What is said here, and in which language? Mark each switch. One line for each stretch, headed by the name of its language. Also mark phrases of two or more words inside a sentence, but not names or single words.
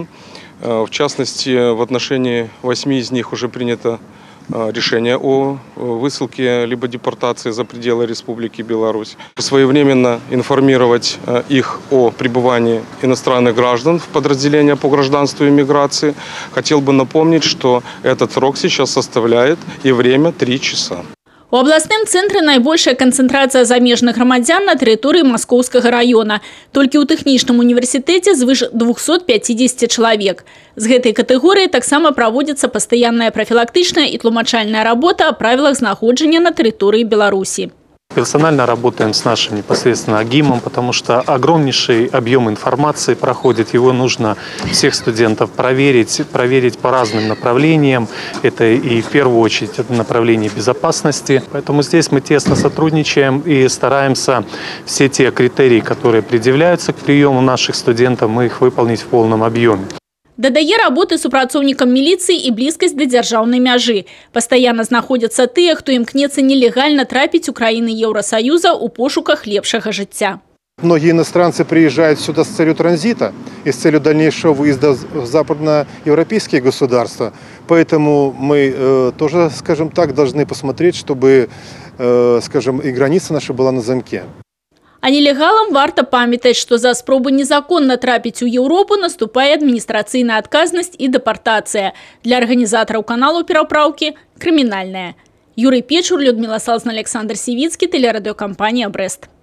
Russian: В частности, в отношении 8 из них уже принято решение о высылке либо депортации за пределы Республики Беларусь. Своевременно информировать их о пребывании иностранных граждан в подразделения по гражданству и миграции. Хотел бы напомнить, что этот срок сейчас составляет и время 3 часа.
Belarusian: У абласным цэнтры найбольшая канцэнтрацыя замежных грамадзян на тэрыторыі Маскоўскага района. Толькі ў тэхнічным універсітэце звыш 250 чалавек. З гэтай катэгорыі таксама праводзіцца пастаянная прафілактычная і тлумачальная работа о правілах знаходжання на тэрыторыі Беларусі.
Russian: Персонально работаем с нашим непосредственно АГИМом, потому что огромнейший объем информации проходит. Его нужно всех студентов проверить по разным направлениям. Это и в первую очередь это направление безопасности. Поэтому здесь мы тесно сотрудничаем и стараемся все те критерии, которые предъявляются к приему наших студентов, мы их выполнить в полном объеме.
Belarusian: Дадае работы супрацоўнікам міліцыі і блізкасць да дзяржаўнай мяжы. Пастаянна знаходзяцца тыя, хто імкнецца нелегальна трапіць у краіны Еўросоюза ў пошуках лепшага жыцця.
Russian: Многие иностранцы приезжают сюда с целью транзита и с целью дальнейшего выезда в западноевропейские государства. Поэтому мы тоже, скажем так, должны посмотреть, чтобы, скажем, и граница наша была на замке.
Belarusian: А нелегалам варта памятаць, што за спробу незаконна трапіць у Еўропу наступае адміністрацыйная адказнасць і дэпартацыя. Для арганізатараў каналу перапраўкі крымінальная. Юрый Печур, Людмила Салзна, Александр Сивицкий, телерадиокомпания «Брест».